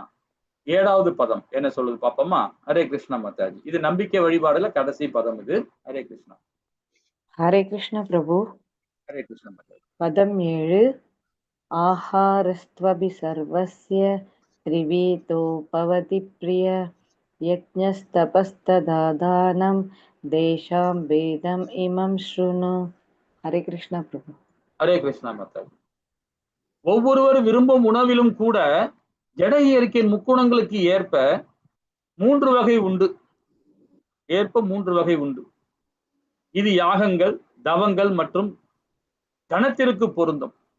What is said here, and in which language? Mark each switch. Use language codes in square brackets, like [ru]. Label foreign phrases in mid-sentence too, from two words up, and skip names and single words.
[ta] 7வது பதம் என்ன சொல்லுது பாப்போமா? ஹரே கிருஷ்ணா மாதாஜி. இது நம்பிக்கை வழிபாடுல கடைசி பதம் இது. ஹரே கிருஷ்ணா. ஹரே கிருஷ்ண பிரபு. ஹரே கிருஷ்ணா மாதாஜி. [sa] பதம் 7. आहारस्त्वपि सर्वस्य त्रिवेदो भवति प्रिय यज्ञस्तपस्तदा दानं देशां वेदम् इमं शृणु. [ta] हरे कृष्ण प्रभु. ஹரே கிருஷ்ணா மாதாஜி. ஒவ்வொருவர் விரும்பும் உணவிலும் கூட ஜட இயற்கையின் முக்குணங்களுக்கு ஏற்ப 3 வகை உண்டு. இது யாகங்கள், தவங்கள் மற்றும் தனத்திற்கு பொருந்தும்.